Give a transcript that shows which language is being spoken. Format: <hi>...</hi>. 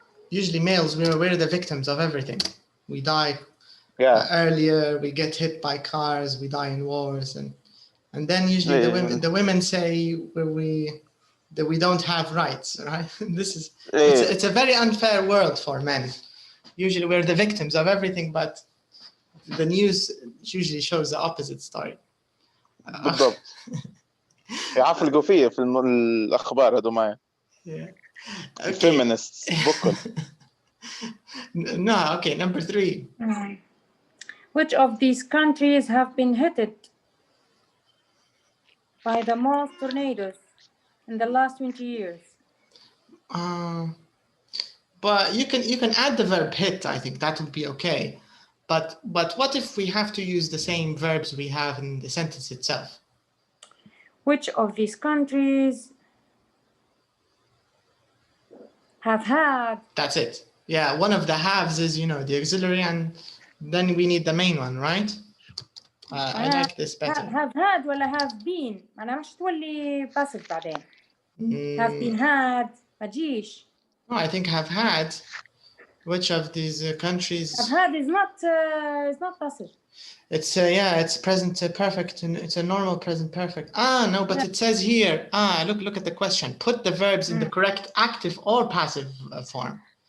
<en>Usually males, we're the victims of everything. We die earlier, we get hit by cars, we die in wars, and then usually the women say that we don't have rights, right? This is it's a very unfair world for men. Usually we're the victims of everything, but the news usually shows the opposite story.</en> <ar>بالضبط. يعفلقوا فيه في الأخبار هذو معي. Feminists بكل.</ar> <en>No, okay, number 3. Which of these countries have been hit by the most tornadoes in the last 20 years? But you can add the verb hit. I think that would be okay. But what if we have to use the same verbs we have in the sentence itself? Which of these countries have had? That's it. Yeah, one of the haves is, the auxiliary, and then we need the main one, right? I like this better. Have had ولا have been.</en> <ar>أنا مش تولي passive بعدين. Have been had ما تجيش.</ar> <en>No, I think have had. Which of these countries? Have had is not passive. It's it's present perfect, and it's a normal present perfect. No, but it says here. Look at the question. Put the verbs in the correct active or passive form.</en>